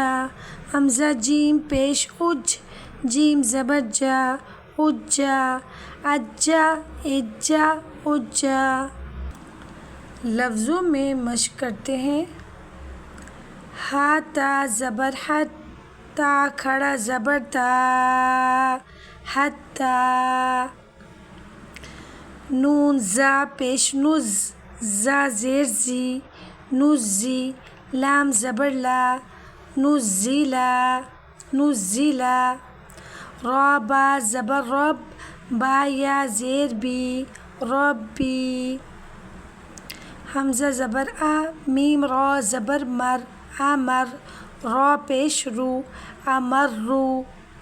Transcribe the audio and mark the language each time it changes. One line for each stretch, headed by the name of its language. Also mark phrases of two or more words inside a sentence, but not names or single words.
Urdu: حمزہ جیم پیش اج، جیم زبر جا، اجا، اجا، اجا، اجا۔ لفظوں میں مشق کرتے ہیں۔ ہا تا زبر حت، تا کھڑا زبر تا، حتا۔ نون زا پیش نز، زا زیر زی، نزی۔ لام زبر لا، نزیلا، نزیلا۔ را با زبر رب، با یا زیر بی، ربی۔ حمزہ زبر آ، میم را زبر مر، امر۔ را پیش رو، امرو۔